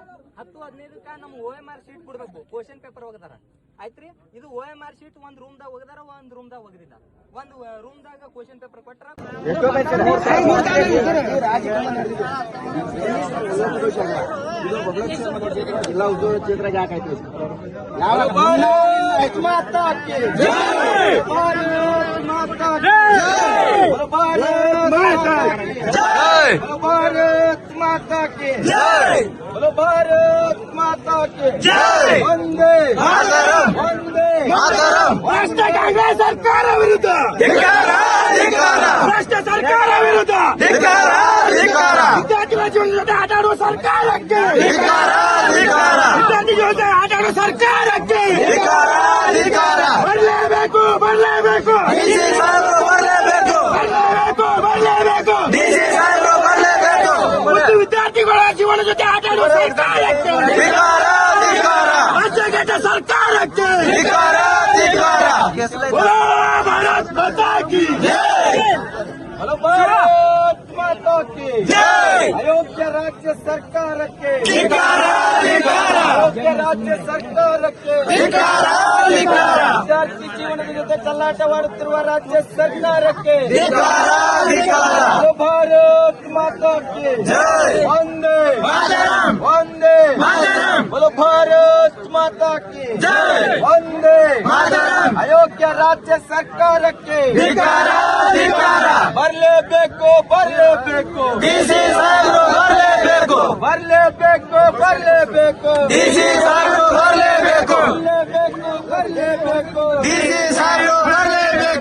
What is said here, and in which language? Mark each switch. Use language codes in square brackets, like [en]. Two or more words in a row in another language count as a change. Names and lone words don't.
[kn] 10-15 ನಮ್ [en] OMR sheet [kn] ಬಿಡ್ಬೇಕು, [en] question paper [kn] ಒಗದಾರ ಆಯ್ತ್ರಿ. ಇದು [en] OMR sheet [kn] ಒಂದ್ ರೂಮ್ ದಾಗ ಒಗದಾರ, ಒಂದ್ ರೂಮ್ ದಾಗ ಒಗದಿಲ್ಲ. ಒಂದ್ ರೂಮ್ ದಾಗ [en] question paper [kn] ಕೊಟ್ರ ಜಿಲ್ಲಾ ಉದ್ಯೋಗ ಕ್ಷೇತ್ರಕ್ಕೆ ಯಾಕಾಯ್ತು? [hi] भारत माता की जय, बोलो भारत माता की जय, वंदे मातरम, वंदे मातरम. [kn] ರಾಷ್ಟ್ರ ಕಾಂಗ್ರೆಸ್ ಸರ್ಕಾರ ವಿರುದ್ಧ ಧಿಕ್ಕಾರ, ಧಿಕ್ಕಾರ. ರಾಷ್ಟ್ರ ಸರ್ಕಾರ ವಿರುದ್ಧ ಧಿಕ್ಕಾರ, ಧಿಕ್ಕಾರ. ವಿದ್ಯಾರ್ಥಿಗಳ ಜೀವನದ ಜೊತೆ ಆಟ ಆಡುವ ಸರ್ಕಾರಕ್ಕೆ ಧಿಕ್ಕಾರ, ಧಿಕ್ಕಾರ. ವಿದ್ಯಾರ್ಥಿಗಳ ಜೊತೆ ಆಟ ಆಡುವ ಸರ್ಕಾರಕ್ಕೆ ಧಿಕ್ಕಾರ, ಧಿಕ್ಕಾರ. ಬರಲೇಬೇಕು, ಬರಲೇಬೇಕು, ಬರಲೇಬೇಕು, ಬರಲೇಬೇಕು, ಬರಲೇಬೇಕು. ಮತ್ತು ವಿದ್ಯಾರ್ಥಿಗಳ ಜೀವನ ಜೊತೆ ಆಟ ಆಡುವ ಸರ್ಕಾರಕ್ಕೆ ಧಿಕ್ಕಾರ, ಧಿಕ್ಕಾರ. ರಾಜ್ಯಘಟ ಸರ್ಕಾರಕ್ಕೆ ಧಿಕ್ಕಾರ, ಧಿಕ್ಕಾರ. [hi] भारत माता की जय, बोलो भारत माता की जय. [kn] ಅಯೋಗ್ಯ ರಾಜ್ಯ ಸರ್ಕಾರಕ್ಕೆ ಧಿಕ್ಕಾರ, ಧಿಕ್ಕಾರ. ಅಯೋಗ್ಯ ರಾಜ್ಯ ಸರ್ಕಾರಕ್ಕೆ ಧಿಕ್ಕಾರ, ಧಿಕ್ಕಾರ. ವಿದ್ಯಾರ್ಥಿ ಜೀವನದ ಜೊತೆ ಕಲ್ಲಾಟವಾಡುತ್ತಿರುವ ರಾಜ್ಯ ಸರ್ಕಾರಕ್ಕೆ ಧಿಕ್ಕಾರ, ಧಿಕ್ಕಾರ. [hi] भारत माता की जय, वंदे मातरम, वंदे मातरम. बोलो भारत माता की जय, वंदे मातरम. [kn] ಅಯೋಗ್ಯ ರಾಜ್ಯ ಸರ್ಕಾರಕ್ಕೆ ಧಿಕ್ಕಾರ, ಧಿಕ್ಕಾರ. ಬರಲೇಬೇಕು, ಬರಲೇಬೇಕು, ಡಿಸಿ ಸಾಹೇಬರು ಬರಲೇಬೇಕು, ಬರಲೇಬೇಕು, ಬರಲೇಬೇಕು, ಡಿಸಿ ಸಾಹೇಬರು ಬರಲೇಬೇಕು, ಬರಲೇಬೇಕು, ಬರಲೇಬೇಕು, ಡಿಸಿ ಸಾಹೇಬರು ಬರಲೇಬೇಕು.